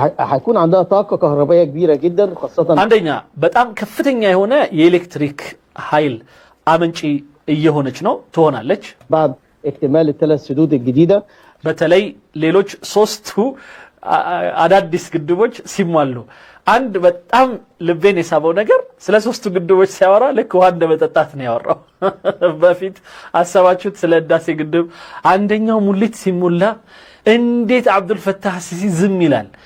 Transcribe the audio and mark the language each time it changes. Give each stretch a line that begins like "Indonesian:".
Arabic: هيكون عندها طاقة كهربائية كبيرة جدا خاصة
Amharic: አንደኛ በጣም ከፍተኛ የሆነ የኤሌክትሪክ ኃይል አመንጪ እየሆነች ነው ትሆናለች
Arabic: بعد اكتمال الثلاث سدود الجديدة.
Amharic: በተለይ ሌሎች ሶስቱ አዳዲስ ግድቦች ሲሟሉ አንድ በጣም ልቤን የሳበው ነገር ስለ ሶስቱ ግድቦች ሲያወራ ልክ ውሃ እንደመጠጣት ነው ያወራው። በፊት አሰባችሁት ስለ ህዳሴ ግድብ አንደኛው ሙሊት ሲሞላ እንዴት አብዱል ፈታህ ሲሲ ዝም ይላል?